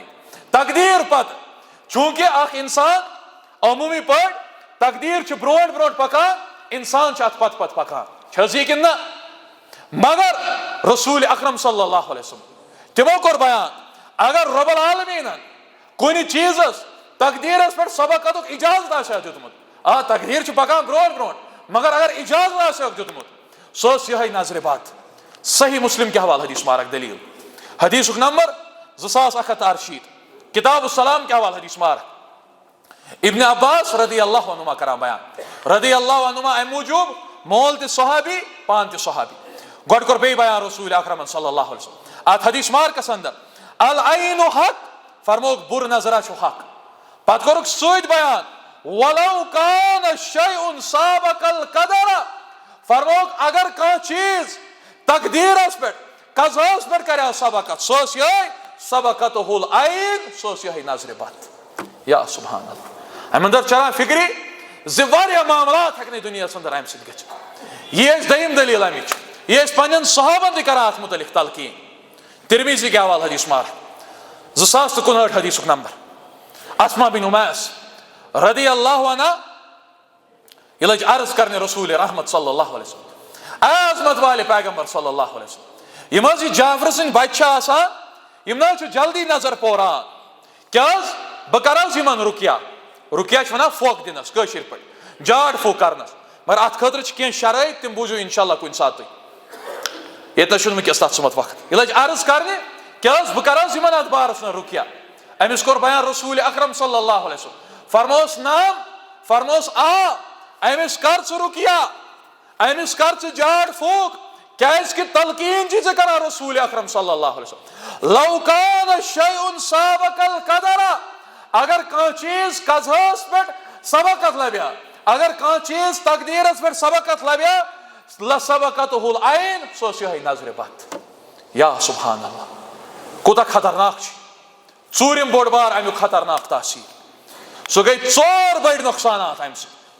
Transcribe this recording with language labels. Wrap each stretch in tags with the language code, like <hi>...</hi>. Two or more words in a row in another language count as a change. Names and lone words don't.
<ks>تقدیر پتہ چونکہ اخ انسان عمومی پٲٹھۍ تقدیر چھ برونٛٹھ برونٛٹھ پکان انسان چھ اتھ پتہٕ پتہٕ پکان چھس یہ کن نہ. مگر رسول اکرم</ks> <ar>صلی اللہ علیہ وسلم</ar> <ks>تمو کور بیان اگر رب العالمین کن چیزس تقدیرس پہ سبقت اجازت آسیا دیتمت تقدیر چھ پکان برونٛٹھ برونٛٹھ مگر اگر اجازت آسیا دیتمت سو یہ نظر بد. صحیح مسلم کے حوالہ حدیث مبارک دلیل حدیث نمبر 2168 کتاب السلام کے حوالہ حدیث مبارک. ابن عباس</ks> <ar>رضی اللہ عنہما</ar> <ks>کران بیان</ks> <ar>رضی اللہ عنہما</ar> <ks>ام موجوب مول تہ صحابی پان تہ صحابی. گوڈ کور بی بیان رسول اکرم</ks> <ar>صلی اللہ علیہ وسلم</ar> <ks>ات حدیث مبارکس اندر</ks> <ar>العین حق.</ar> <ks>فرموک بر نظرہ چھ حق. پتہ کورک سۭتۍ بیان</ks> <ar>ولو کان شیء سابق القدر.</ar> <ks>فرموک اگر کانٛہہ چیز تقدیرس پہ قضاس پہ کریا سبقت سو یہ</ks> <ar>سبقتہ العین</ar> <ks>سو یہ نظر بد.</ks> <ar>یا سبحان اللہ.</ar> <ks>ام اندر چلان فکری زِ واریاہ معاملات ہیکن دنیا اندر ام سۭتۍ گژھِتھ. یہ دیم دلیل امچ یہ پنن صحابن تہ کران اتھ متعلق تلقین. ترمیزی کے حوالہ حدیث مبارک 2059 حدیث نمبر. اسما بن امیس</ks> <ar>رضی اللہ عنہ</ar> <ks>یہ لج عرض کرنے رسول رحمت</ks> <ar>صلی اللہ علیہ وسلم</ar> <ur>اے عظمت والے پیغمبر</ur> <ar>صلی اللہ علیہ وسلم</ar> <ks>یم حظ یہ جعفر سن بچہ آسان یم نہ جلدی نظر پوران کیاز بہ کر حظ یمن رکیا رکیا چھ ونان پھوک دنس کٲشِر پٲٹھۍ جاڑ پھوک کرنس مگر ات خٲطرٕ چھِ کینٛہہ شرٲیط تِم بوٗزِو انشاءاللہ کُنہِ ساتہٕ تُہۍ ییٚتہِ چھُنہٕ وٕنکیٚس تتھ سُمت وقت. یہ لج عرض کرنے کیاز بہ کر حظ یمن ات بارس منٛز رکیا. امس کور بیان رسول اکرم</ks> <ar>صلی اللہ علیہ وسلم</ar> <ks>فرموس نام فرموس امس کر ژٕ رکیا امس کر ژٕ جاڑ پھوک کیاز کہ تلقین چھ کران رسول اکرم</ks> <ar>صلی اللہ علیہ وسلم لو کان شیء سابق القدر.</ar> <ks>اگر کانٛہہ چیز قضاس پہ سبقت لبیا اگر کانٛہہ چیز تقدیرس پہ سبقت لبیا</ks> <ar>لسبقتہ العین</ar> <ks>سو یہ نظر بد.</ks> <ar>یا سبحان اللہ</ar> <ks>کوتاہ خطرناک چھ. ژوٗرِم بوٚڑ بار امیُک خطرناک تاثیر سُہ گٔے 4 بٔڑۍ نۄقصانات امہِ سۭتۍ.</ks>